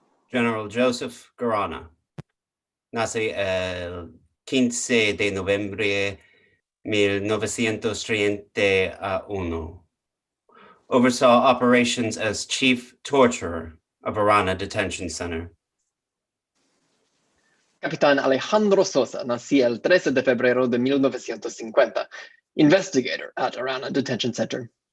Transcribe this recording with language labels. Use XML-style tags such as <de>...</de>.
<es>General Joseph Garana, nace el 15 de noviembre 1931.</es> <en>Oversaw operations as chief torturer of Arana Detention Center.</en> <es>Capitán Alejandro Sosa nací el 13 de febrero de 1950,</es> <en>investigator at Arana Detention Center.</en>